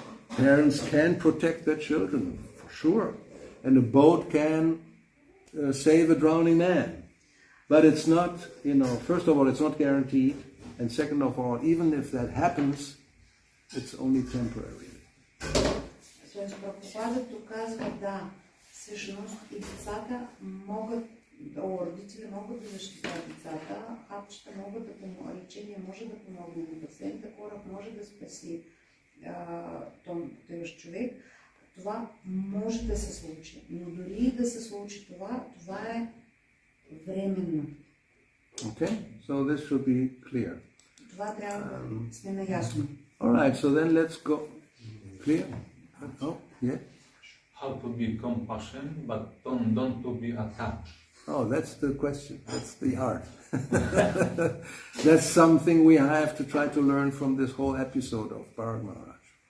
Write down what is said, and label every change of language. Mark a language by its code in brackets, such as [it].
[en] Parents can protect their children, for sure. And a boat can save a drowning man. But it's not, first of all, it's not guaranteed. And second of all, even if that happens, it's only temporary. [bg] Прабхупада тук казва, да, всъщност и децата могат, родители могат да защитят децата, хапчета могат да помогнат, лечение може да помогне на пациента, кораб може да спаси този човек. Това може да се случи, но дори да се случи това е временно. [en] Okay, so this should be clear. [bg] Това трябва да сме наясно. [en] Alright, so then let's go. Clear? Oh, yeah? How to be compassion, but don't to be attached. Oh, that's the question. That's the art. That's something we have to try to learn from this whole episode of Bharat Maharaj.